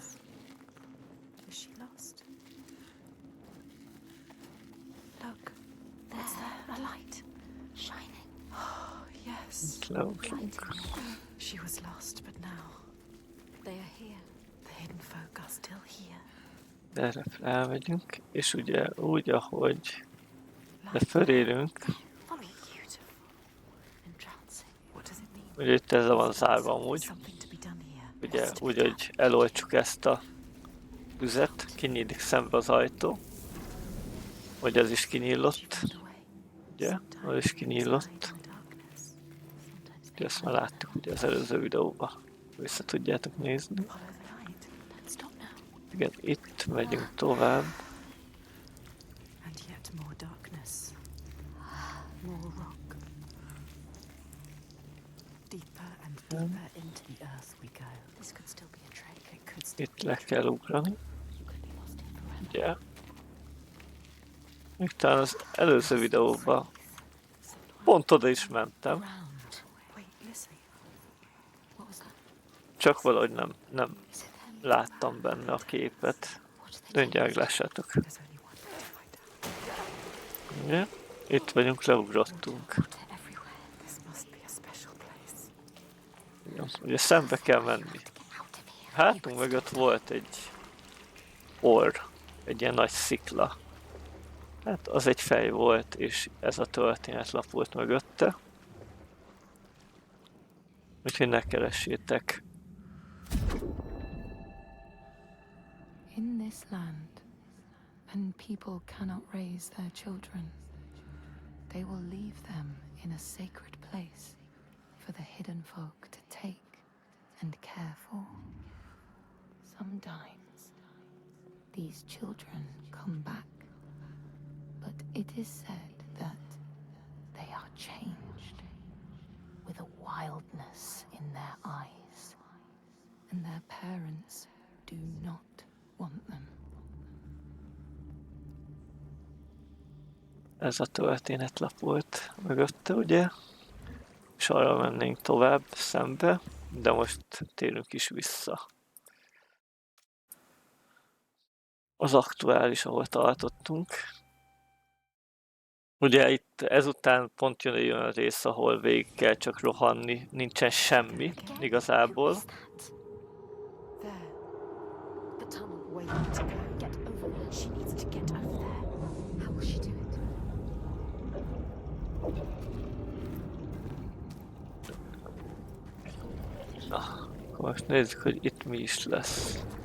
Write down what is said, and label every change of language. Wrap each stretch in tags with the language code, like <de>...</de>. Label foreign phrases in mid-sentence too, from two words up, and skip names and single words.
<en>Is she lost? Look, what's there? A light. Shining. Oh, yes.</en> <hu>Itt leugrunk.</hu> <en>She was lost, but now They are here. the hidden folk are still here.</en> <hu>Erre felmegyünk, és ugye úgy, ahogy fölérünk,</hu> <en>Follow it. Beautiful. Entrancing. What does it mean?</en> <hu>ugye itt ezzel van zárva amúgy,</hu> <en>Something to be done here.</en> <hu>ugye úgy, hogy eloltsuk ezt a tüzet, kinyílik szembe az ajtó, hogy ez is kinyílott, ugye, az is kinyílott, ugye ezt már láttuk ugye az előző videóban, vissza tudjátok nézni.</hu> <en>Follow the light. Don't stop now.</en> <hu>Igen, itt megyünk tovább,</hu> <en>And yet more darkness. More rock. Deeper and deeper into the earth we go. This could still be a trick. It could still</en> <hu>itt le kell ugrani,</hu> <en>You could be lost here forever.</en> <hu>ugye. Még talán az előző videóban pont oda is mentem,</hu> <en>Round. Wait, listen. What was that?</en> <hu>csak valahogy nem</hu> <en>Is it them?</en> <hu>láttam benne a képet.</hu> <en>What did they</en> <hu>Mindjárt lássátok.</hu> <en>There's only one way to find out.</en> <hu>Ugye? Itt vagyunk, leugrottunk.</hu> <en>Water everywhere. This must be a special place.</en> <hu>Igen, ugye szembe kell menni.</hu> <en>Get out of here.</en> <hu>Hátunk mögött volt egy orr, egy ilyen nagy szikla. Hát az egy fej volt, és ez a történet lapult mögötte. Úgyhogy ne keressétek.</hu> <en>In this land, when people cannot raise their children, they will leave them in a sacred place for the hidden folk to take and care for. Sometimes these children come back, but it is said that they are changed with a wildness in their eyes, and their parents do not want them.</en> <hu>Ez a történetlap volt mögötte, ugye? És arra mennénk tovább szembe, de most térünk is vissza. Az aktuális, ahol tartottunk. Ugye itt ezután pont jön a rész, ahol végig kell csak rohanni, nincsen semmi igazából.</hu> <en>There, The tunnel. waiting to go. Get over there. She needs to get over there. How will she do it?</en> <hu>Na, akkor most nézzük, hogy itt mi is lesz.</hu>